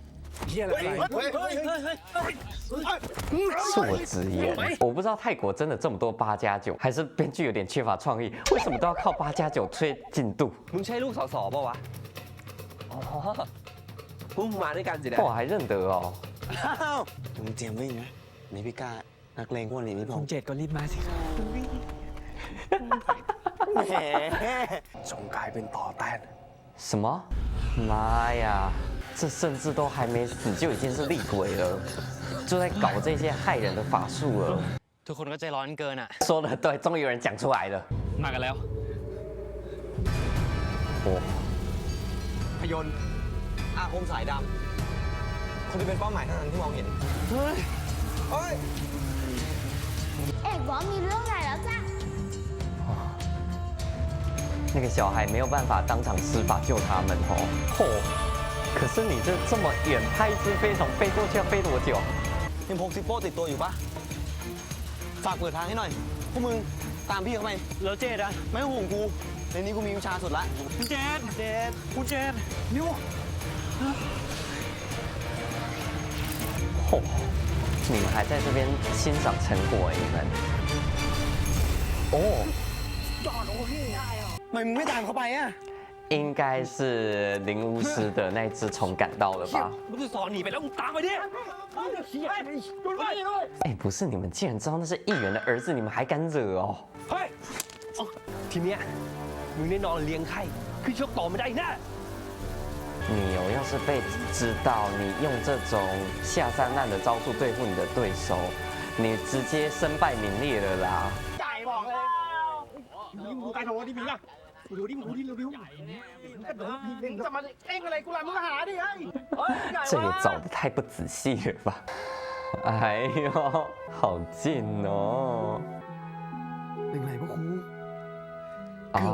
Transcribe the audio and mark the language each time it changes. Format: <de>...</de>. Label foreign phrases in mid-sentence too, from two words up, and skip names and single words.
<zh>恕我直言，我不知道泰国真的这么多8+9，还是编剧有点缺乏创意，为什么都要靠8+9推进度？</zh> <th>มึงใช่ลูกสสป่าวะ อ๋อพวกมึงมาด้วยกันสินะ</th> <zh>我还认得哦。</zh> <th>มึงเตรียมวิ่งนะในพี่ก้านักเลงพวกนี้นี่ผมเจ็ดก็รีบมาสิครับแหมจงกลายเป็นต่อต้าน</th> <zh>什么？妈呀！这甚至都还没死就已经是厉鬼了，就在搞这些害人的法术了。</zh> <th>ทุกคนก็ใจร้อนเกินอะ</th> <zh>说的对，终于有人讲出来了。</zh> <th>มากันแล้ว 哦， พยนต์อาคมสายดำคนที่เป็นเป้าหมายเท่านั้นที่มองเห็น เฮ้ย เฮ้ย เอกบอกมีเรื่องใหญ่แล้วจ้ะ</th> <zh>那个小孩没有办法当场施法救他们哦。嚯、可是你这么远拍一只飞虫飞过去要飞多久？</zh> <th>ยังพกซิปโป้ติดตัวอยู่ปะฝากเปิดทางให้หน่อย พวกมึงตามพี่เข้าไปแล้วเจดอะไม่ต้องห่วงกู ในนี้กูมีวิชาสุดละคุณเจดคุณเจดนิ้ว</th> <zh>嚯、你们还在这边欣赏成果哎，你们。哦，</zh> <th>ทำไมมึงไม่ตามเขาไปอะ</th> <zh>应该是灵巫师的那只虫赶到了吧？</zh> <th>มึงจะสอนหนีไปแล้วมึงตามไปดิ</th> <zh>哎，不是，你们既然知道那是议员的儿子，你们还敢惹哦？</zh> <th>เฮ้ย ทีเนี้ยมึงได้นอนเลี้ยงไข่ขึ้นชกต่อไม่ได้แน่</th> <zh>你要是被知道你用这种下三滥的招数对付你的对手，你直接身败名裂了啦！</zh> <th>จ่ายบอกเลยมึงดูการโดนที่มีป่ะดูดิมึงดูดิเร็วๆกระโดดมึงจะมาเอ็งอะไรกูล่ะมึงหาดิเฮ้ย</th> <zh>这也找的太不仔细了吧？哎呦，好近哦！</zh> <th>เป็นไรพวกครู 哦，</th>